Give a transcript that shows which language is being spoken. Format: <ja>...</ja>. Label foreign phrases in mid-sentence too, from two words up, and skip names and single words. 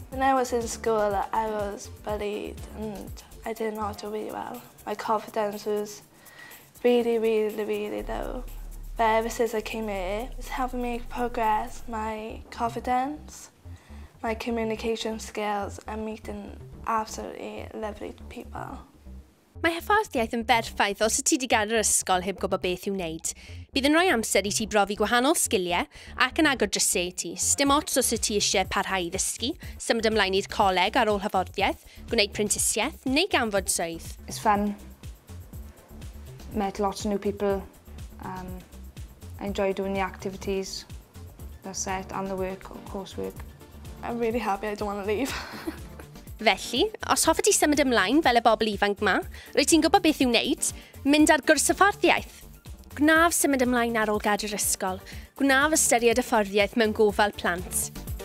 <en>When I was in school, I was bullied and I didn't know how to read well. My confidence was really low. But ever since I came here, it's helping me progress my confidence, my communication skills and meeting absolutely lovely people.</en> <cy>Mae hyfforddiaeth yn berffaith os y ti wedi gadael yr ysgol heb gwybod beth i'w wneud. Bydd yn rhoi amser i ti brofi gwahanol sgiliau ac yn agor drysau i ti. Dim ots os y ti eisiau parhau i ddysgu, symud ymlaen i'r coleg ar ôl hyfforddiaeth, gwneud prentisiaeth neu ganfod swydd.</cy> <en>It's fun. Met lots of new people. I enjoy doing the activities, the set and the work, coursework. I'm really happy I don't want to leave.</en> <cy>Felly, os hoffi ti symud ymlaen fel y bobl ifanc yma, rwyt ti'n gwybod beth i'w wneud, mynd ar gwrs hyfforddiaeth. Gwnaf symud ymlaen ar ôl gadael ysgol. Gwnaf ystyried hyfforddiaeth mewn Gofal Plant.</cy>